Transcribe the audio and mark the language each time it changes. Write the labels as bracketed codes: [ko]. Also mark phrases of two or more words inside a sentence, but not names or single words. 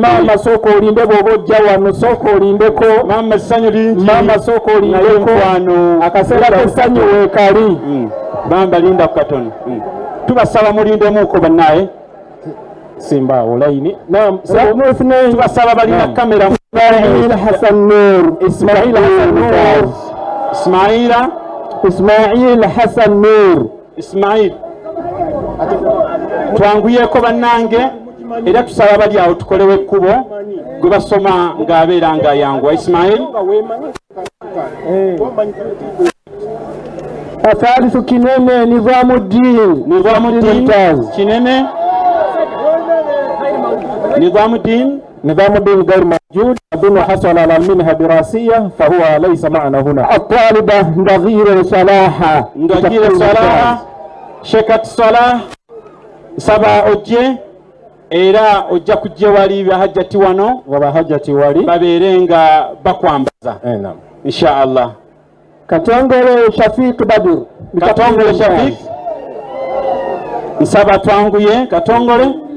[lg] Mama soko olinde bw'oba ojja wano soko olindeko mama essanyu lingi mama soko olindeko akaseera k'essanyu weekali bamba linda ku katono tubasaba mulindemuuko bannaye simba olayini tubasaba balina kamera Ismail Hassan Nur Ismail Hassan Nur Ismail Hassan Nur Ismail twanguyeko bannange era tusaba bali awo tukolewo ekkubo gwe basoma ng'abeera nga yanguwa. [ar] Ismail athalithu Kinene Nizamuddin Kinene Nizamuddin غير موجود. أظن حصل على المنحة الدراسية فهو ليس معنا هنا. [lg] الطالبة نظير صلاح Shekat Salah saba ojje era ojja kujja wali bahajjati wano wabahajjati wali babeerenga bakwambaza [ar] إن شاء الله. [lg] Katongole Shafiq Badr Katongole Shafiq nsaba twanguye Katongole